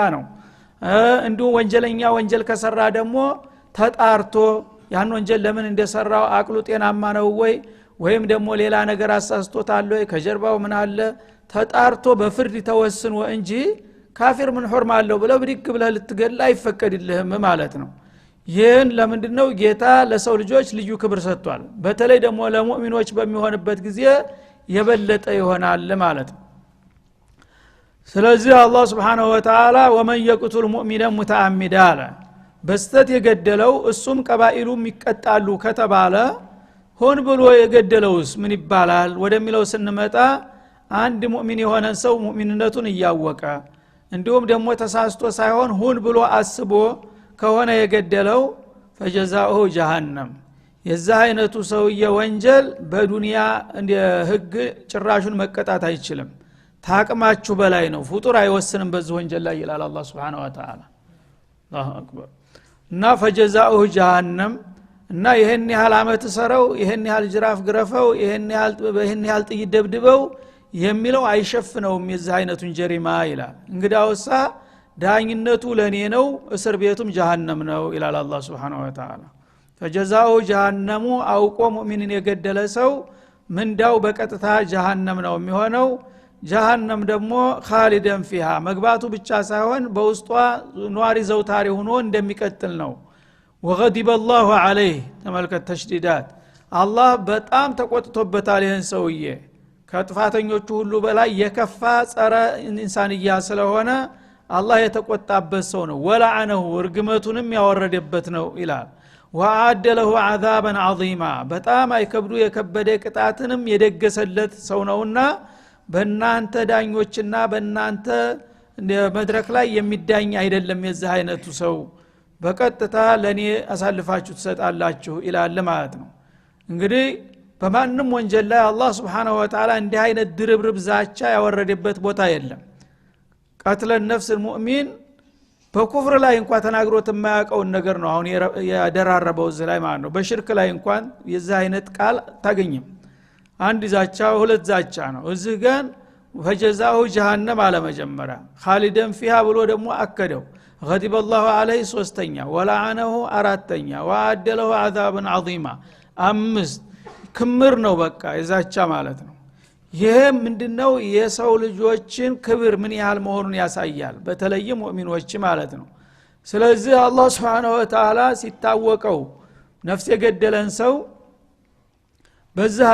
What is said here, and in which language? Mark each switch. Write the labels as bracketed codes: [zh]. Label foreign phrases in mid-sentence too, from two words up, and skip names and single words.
[am] ነው እንዲሁ ወንጀለኛ ወንጀል ከሰራ ደግሞ ተጣርቶ ያን ወንጀል ለምን እንደሰራው አቅሉ ጤናማ ነው ወይም ደግሞ ሌላ ነገር አሳስቶታል ወይ ከጀርባው ምን አለ ተጣርቶ በፍርድ ተወስኖ እንጂ ካፊር ምን ሆርማ አለው ብለው ብድግ ብለህ ልትገድል አይፈቀድልህም ማለት ነው ይህን ለምንድነው ጌታ ለሰው ልጆች ልዩ ክብር ሰጥቷል በተለይ ደግሞ ለሙእሚኖች በሚሆንበት ጊዜ የበለጠ ይሆናል ማለት ነው ስለዚህ አላህ [ar] سبحانه وتعالى ومن يقتل مؤمنا متعمدا [am] በስተት የገደለው እሱም ቀባኢሉም ይቀጣሉ ከተባለ ሆን ብሎ የገደለውስ ምን ይባላል ወደሚለው ስንመጣ አንድ ሙእሚን የሆነ ሰው ሙእሚንነቱን ያወቀ እንዲሁም ደግሞ ተሳስቶ ሳይሆን ሆን ብሎ አስቦ ከሆነ የገደለው [ar] فجزاؤه جهنم [am] የዛ አይነቱ ሰውዬ ወንጀል በዱንያ እንደ ህግ ጭራሹን መቀጣት አይችልም ታቅማችሁ በላይ ነው ፍጡር አይወስንም በዚህ ወንጀል ላይ ይላል አላህ [ar] سبحانه وتعالى الله أكبر [am] እና [ar] فجزاؤه جهنم [am] እና ይሄን ያህል አመት ሰረው ይሄን ያህል ጅራፍ ግረፈው ይሄን ያህል ጥይት ደብድበው የሚለው አይሸፍነውም የዚህ አይነቱን ጀሪማ ይላል እንግዳውሳ ዳኝነቱ ለኔ ነው እስር ቤቱም ጀሃነም ነው ይላል አላህ [ar] سبحانه وتعالى فجزاؤه جهنم [am] አውቆ ሙእሚንን የገደለ ሰው ምንዳው በቀጥታ ጀሃነም ነው የሚሆነው ጀሃነም ደግሞ [ar] خالدين فيها [am] መግባቱ ብቻ ሳይሆን በውስጧ ኗሪ ዘውታሪ ሆኖ እንደሚቀጥል ነው [ar] وغضب الله عليه [am] ተመልከት ተሽዲዳት አላህ በጣም ተቆጥቶበታል ይሄን ሰውዬ ከጥፋተኞቹ ሁሉ በላይ የከፋ ጸረ ኢንሳንያ ስለሆነ አላህ የተቆጣበት ሰው ነው ወለዓነሁ እርግመቱንም ያወረደበት ነው ይላል [ar] وأعد له عذابا عظيما [am] በጣም አይከብዱ የከበደ ቅጣትንም የደገሰለት ሰው ነውና በእናንተ ዳኞችና በእናንተ መድረክ ላይ የሚዳኝ አይደለም የዚህ አይነቱ ሰው በቀጥታ ለኔ አሳልፋችሁ ተሰጣላችሁ ይላል ማለት ነው እንግዲህ በማንንም ወንጀል ላይ አላህ [ar] سبحانه وتعالى [am] እንዲህ አይነት ድርብርብ ዛቻ ያወረደበት ቦታ የለም [ar] قتل نفس المؤمن [am] በኩፍር ላይ እንኳን ተናግሮት የማያውቀው ነገር ነው አሁን ያደራረበው እዚህ ላይ ማለት ነው በሽርክ ላይ እንኳን የዛ አይነት ቃል ታገኝም አንድ ዛቻ ሁለት ዛቻ ነው እዚህ ግን [ar] فجزاؤه جهنم على [am] መጀመሪያ [ar] خالدا فيها [am] ብሎ ደግሞ አከደው [ar] غضب الله عليه [am] ሶስተኛ ولعنه አራተኛ [ar] وعد له عذابا عظيما [am] አምስት ክምር ነው በቃ የዛቻ ማለት ነው ይሄ ምንድነው የሰው ልጆችን ክብር ምን ያህል መሆኑን ያሳያል በተለይ ሙእሚኖች ማለት ነው ስለዚህ አላህ [ar] سبحانه وتعالى [am] ሲታወቀው ነፍስ የገደለን ሰው በዛ